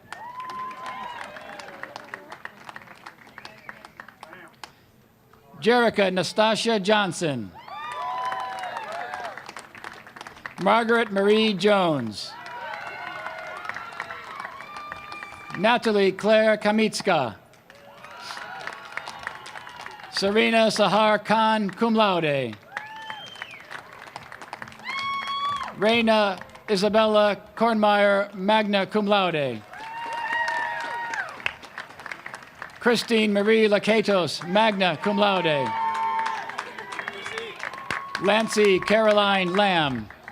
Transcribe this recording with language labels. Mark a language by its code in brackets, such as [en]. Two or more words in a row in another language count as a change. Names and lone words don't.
[en] Jerica Nastasia Johnson. Margaret Marie Jones. Natalie Claire Kamitska. Serena Sahar Khan, [la] cum laude. Reina Isabella Kornmeyer, magna cum laude. Christine Marie Lakatos, magna cum laude. [en] Lancy Caroline Lamb.